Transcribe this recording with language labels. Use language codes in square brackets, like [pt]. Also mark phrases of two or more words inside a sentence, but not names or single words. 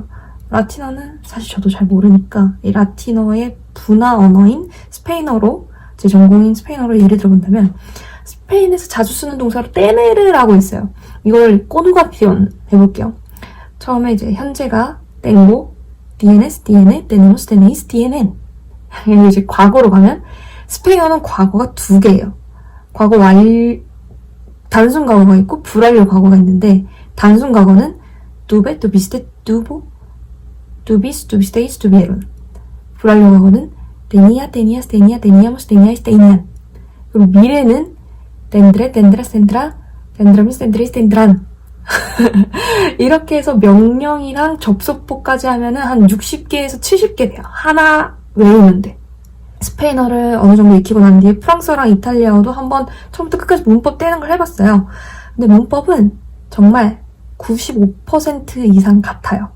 [ko] 라틴어는 사실 저도 잘 모르니까 이 라틴어의 분화 언어인 스페인어로, 제 전공인 스페인어로 예를 들어본다면 스페인에서 자주 쓰는 동사로 tener라고 있어요. 이걸 conjugación 해볼게요. 처음에 이제 현재가 [es] tengo, tienes, tiene, tenemos, tenéis, tienen. [ko] 이제 과거로 가면 스페인어는 과거가 두 개예요. 과거 단순 과거가 있고 불완료 과거가 있는데 단순 과거는 [es] tuve, tuviste, tuvo, tuvis, tuvisteis, tuvieron. [ko] 불완료 과거는 [es] tenía, tenías, tenía, teníamos, teníais, tenían. [ko] 그리고 미래는 [es] tendré, tendrás, tendrá, tendremos, tendréis, tendrán. [ko] 이렇게 해서 명령이랑 접속보까지 하면은 한 60개에서 70개 돼요. 하나 외우는데. 스페인어를 어느 정도 익히고 난 뒤에 프랑스어랑 이탈리아어도 한번 처음부터 끝까지 문법 떼는 걸 해봤어요. 근데 문법은 정말 95% 이상 같아요.